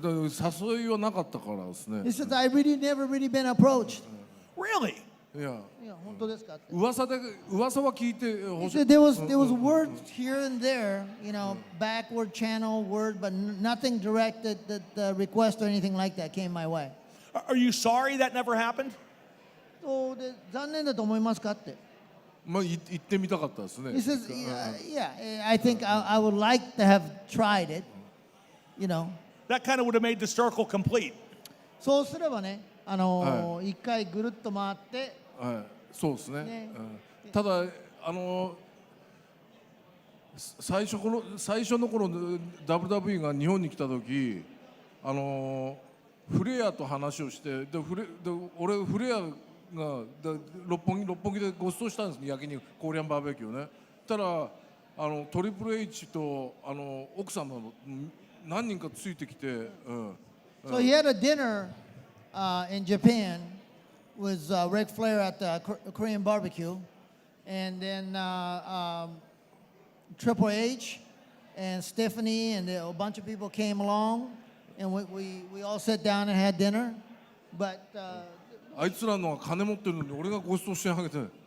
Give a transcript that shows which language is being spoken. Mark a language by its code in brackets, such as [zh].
[ja] 誘いはなかったからですね。 [en] He says, I never really been approached. Really? [ja] いや。本当ですかって。噂は聞いて [en] He said there was words here and there, backward channel word, but nothing directed that request or anything like that came my way. Are you sorry that never happened? [ja] そうで残念だと思いますかって。まあ行ってみたかったですね。 [en] He says, yeah, I think I would like to have tried it, That kind of would have made the circle complete. [ja] そうすればね、一回ぐるっと回って。はい、そうですね。ただ最初の頃 WWE が日本に来た時フレアと話をして俺フレアが六本木でご馳走したんです焼肉コリアンバーベキューね。たらトリプル H と奥さんの何人かついてきて。 [en] So he had a dinner in Japan with Ric Flair at the Korean barbecue, and then Triple H and Stephanie and a bunch of people came along, and we all sat down and had dinner. But [ja] あいつらのは金持ってるのに俺がご馳走してあげて。